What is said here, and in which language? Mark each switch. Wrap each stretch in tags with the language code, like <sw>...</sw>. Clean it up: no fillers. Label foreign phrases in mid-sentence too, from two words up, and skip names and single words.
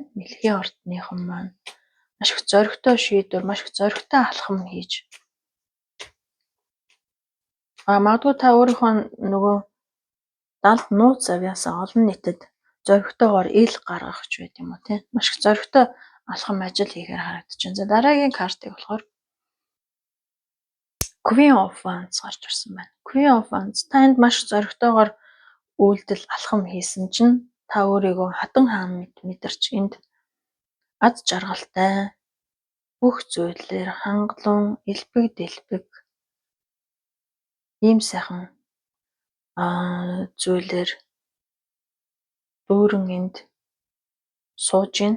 <mn>Мэлхийн ордныхан маань маш их зоригтой шийдвэр, маш их зоригтой алхам хийж магадгүй та өөрийнхөө нөгөө далд нууц авьяасаа олон нийтэд зоригтойгоор ил гаргах ч байт юм уу тийм маш их зоригтой алхам ажил хийхээр харагдаж байна. За дараагийн картыг болохоор Queen of Wands гарч ирсэн байна. Queen of Wands танд маш зоригтойгоор үйлдэл алхам хийсэн чинь та өөрийгөө хатан хаан мэдэрч энд аз жаргалтай бүх зүйлээр хангалуун элбэг дэлбэг ийм сайхан зүйлээр дүүрэн энд сууж байна.</mn>